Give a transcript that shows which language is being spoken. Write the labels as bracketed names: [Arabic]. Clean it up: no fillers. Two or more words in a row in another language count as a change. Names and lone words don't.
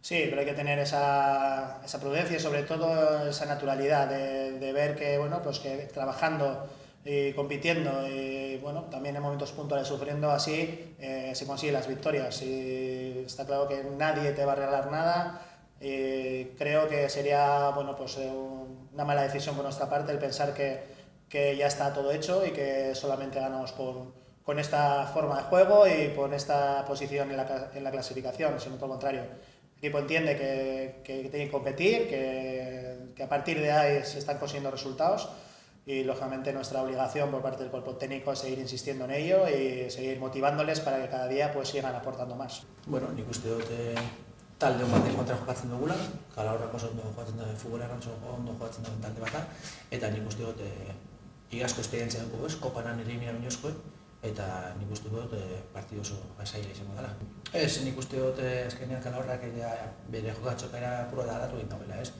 [Spanish] Sí, pero hay que tener esa prudencia y sobre todo esa naturalidad de ver que, bueno, pues que trabajando y compitiendo y bueno, también en momentos puntuales sufriendo así se consiguen las victorias y está claro que nadie te va a regalar nada y creo que sería bueno, pues, una mala decisión por nuestra parte el pensar que ya está todo hecho y que solamente ganamos con esta forma de juego y con esta posición en la clasificación, sino todo lo contrario. El equipo entiende que tiene que competir, que a partir de ahí se están consiguiendo resultados y lógicamente nuestra obligación por parte del cuerpo técnico es seguir insistiendo en ello y seguir motivándoles para que cada día pues sigan aportando más. [Basque] Bueno, nik uste dut talde hon batek kontra jokatzen dugula, Calahorrak oso ondo jokatzen duen futbolean oso ondo jokatzen duen talde bata, eta nik uste dut igazko esperientzia dugu ez, koparan elimina binozko, eta nik uste dut partidu oso zaila izango dela. Ez, nik uste dut azkenean Calahorrak bere jokatzokera puro da aldatu egin dagoela ez.